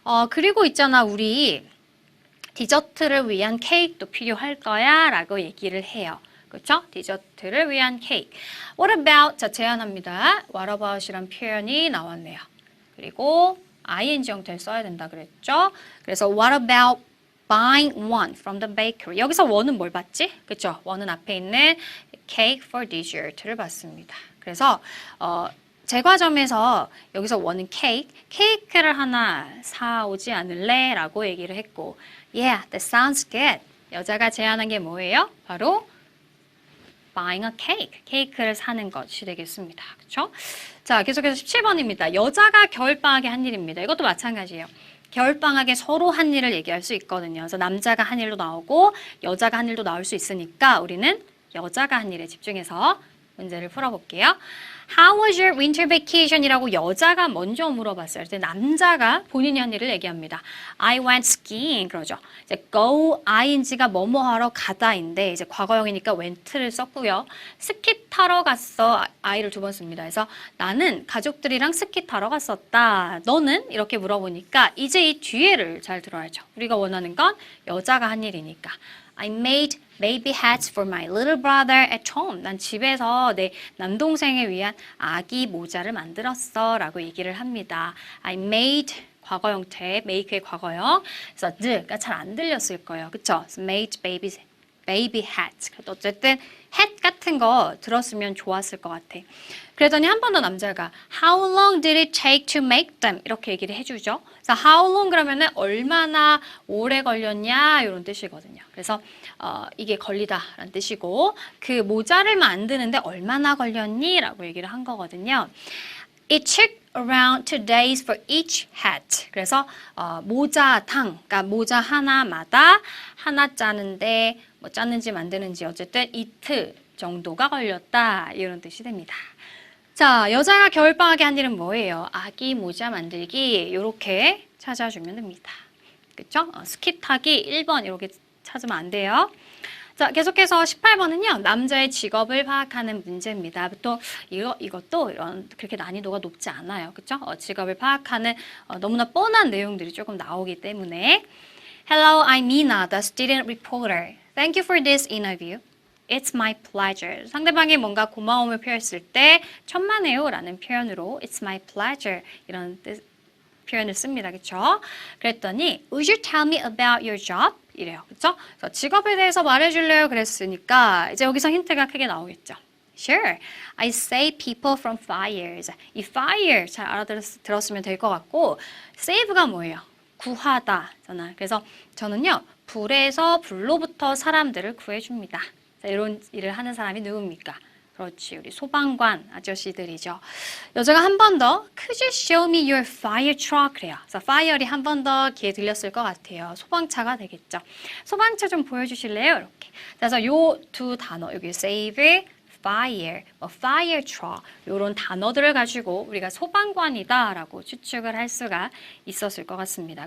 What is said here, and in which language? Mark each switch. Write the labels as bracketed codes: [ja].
[ko] 그리고 있잖아 우리 디저트를 위한 케이크도 필요할 거야 라고 얘기를 해요. 그렇죠? 디저트를 위한 케이크. [en] What about? [ko] 자, 제안합니다. [en] What about [ko] 이란 표현이 나왔네요. 그리고 ing 형태를 써야 된다 그랬죠? 그래서 [en] what about buying one from the bakery? [ko] 여기서 one은 뭘 봤지? 그렇죠? one은 앞에 있는 [en] cake for dessert [ko] 를 봤습니다. 그래서 제과점에서 여기서 원은 케이크를 하나 사오지 않을래? 라고 얘기를 했고 [en] Yeah, that sounds good. [ko] 여자가 제안한 게 뭐예요? 바로 [en] buying a cake. [ko] 케이크를 사는 것이 되겠습니다. 그렇죠? 자, 계속해서 17번입니다. 여자가 겨울방학에 한 일입니다. 이것도 마찬가지예요. 겨울방학에 서로 한 일을 얘기할 수 있거든요. 그래서 남자가 한 일도 나오고 여자가 한 일도 나올 수 있으니까 우리는 여자가 한 일에 집중해서 문제를 풀어볼게요. [en] How was your winter vacation? [ko] 이라고 여자가 먼저 물어봤어요. 그때 남자가 본인이 한 일을 얘기합니다. [en] I went skiing. [ko] 그러죠. 이제 go, ing가 뭐뭐 하러 가다인데 이제 과거형이니까 went를 썼고요. 스키 타러 갔어. I를 두 번 씁니다. 그래서 나는 가족들이랑 스키 타러 갔었다. 너는? 이렇게 물어보니까 이제 이 뒤에를 잘 들어야죠. 우리가 원하는 건 여자가 한 일이니까. [en] I made baby hats for my little brother at home. [ko] 난 집에서 내 남동생을 위한 아기 모자를 만들었어 라고 얘기를 합니다. [en] I made [ko] 과거 형태, make의 과거형. 그래서 가 잘 안 들렸을 거예요. 그쵸? [en] So made baby hats. [ko] 어쨌든 hat 같은 거 들었으면 좋았을 것 같아. 그랬더니 한 번 더 남자가 [en] How long did it take to make them? [ko] 이렇게 얘기를 해주죠. 그래서 how long 그러면은 얼마나 오래 걸렸냐 이런 뜻이거든요. 그래서 이게 걸리다라는 뜻이고 그 모자를 만드는데 얼마나 걸렸니? 라고 얘기를 한 거거든요. [en] It took around 2 days for each hat. [ko] 그래서 모자당, 그러니까 모자 하나마다 하나 짜는데 뭐 짜는지 만드는지 어쨌든 이틀 정도가 걸렸다 이런 뜻이 됩니다. 자, 여자가 겨울방학에 한 일은 뭐예요? 아기 모자 만들기 이렇게 찾아주면 됩니다. 그렇죠? 스키 타기 1번 이렇게 찾으면 안 돼요. 자, 계속해서 18번은요. 남자의 직업을 파악하는 문제입니다. 보통 이것도 그렇게 난이도가 높지 않아요. 그렇죠? 직업을 파악하는 너무나 뻔한 내용들이 조금 나오기 때문에 [en] Hello, I'm Mina, the student reporter. Thank you for this interview. It's my pleasure. [ko] 상대방이 뭔가 고마움을 표했을 때 천만에요 라는 표현으로 [en] It's my pleasure [ko] 이런 표현을 씁니다. 그렇죠? 그랬더니 [en] Would you tell me about your job? [ko] 이래요. 그렇죠? 직업에 대해서 말해줄래요? 그랬으니까 이제 여기서 힌트가 크게 나오겠죠. [en] Sure. I save people from fires. [ko] 이 fire 잘 알아들었으면 될 것 같고 save가 뭐예요? 구하다잖아. 그래서 저는요. 불로부터 사람들을 구해줍니다. 자, 이런 일을 하는 사람이 누굽니까? 그렇지, 우리 소방관 아저씨들이죠. 여자가 한 번 더 [en] Could you show me your fire truck? [ko] 그래요. 그래서 fire이 한 번 더 귀에 들렸을 것 같아요. 소방차가 되겠죠. 소방차 좀 보여주실래요? 이렇게. 그래서 요 두 단어 여기 save, fire, fire truck 이런 단어들을 가지고 우리가 소방관이다라고 추측을 할 수가 있었을 것 같습니다.